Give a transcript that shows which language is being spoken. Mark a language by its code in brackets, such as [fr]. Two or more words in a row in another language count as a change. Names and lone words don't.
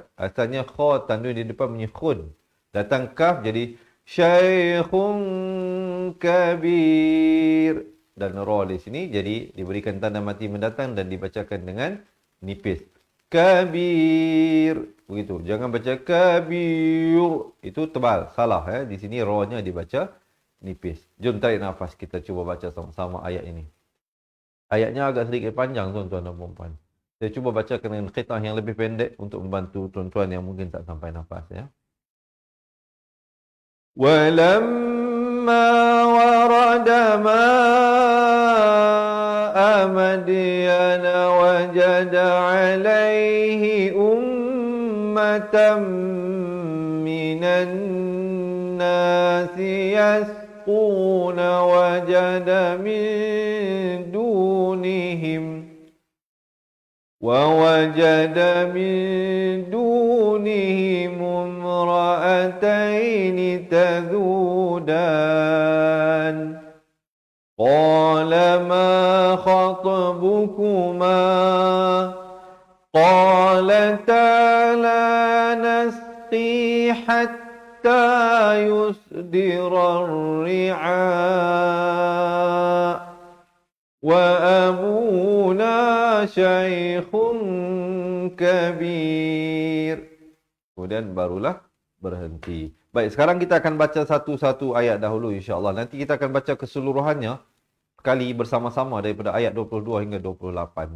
[ms] Asalnya kha tanwin di depan bunyi khun. Datang kaf jadi [ar] شَيْخٌ كَبِيرٌ. [ms] Dan ra di sini jadi diberikan tanda mati mendatang dan dibacakan dengan nipis. Kabir. Begitu. Jangan baca kabir. Itu tebal. Salah. Di sini ra-nya dibaca nipis. Jom tarik nafas. Kita cuba baca sama-sama ayat ini. Ayatnya agak sedikit panjang tuan-tuan dan puan-puan. Saya cuba baca dengan qita'ah yang lebih pendek untuk membantu tuan-tuan yang mungkin tak sampai nafas. [ar] وَلَمَّا وَرَدَ مَاءَ مَدْيَنَ وَجَدَ عَلَيْهِ أُمَّةً مِنَ النَّاسِ يَسْقُونَ وَوَجَدَ مِنْ دُونِهِمُ وَوَجَدَ مِن دُونِهِمُ امْرَأَتَيْنِ تَذُودَانِ قَالَ مَا خَطْبُكُمَا قَالَتَا لَا نَسْقِي حَتَّى يُصْدِرَ الرِّعَاءُ وَأَبُونَا شَيْخٌ كَبِيرٌ. [ms] Kemudian barulah berhenti. Baik, sekarang kita akan baca satu-satu ayat dahulu [ar] إن شاء الله. [ms] Nanti kita akan baca keseluruhannya sekali bersama-sama daripada ayat 22 hingga 28.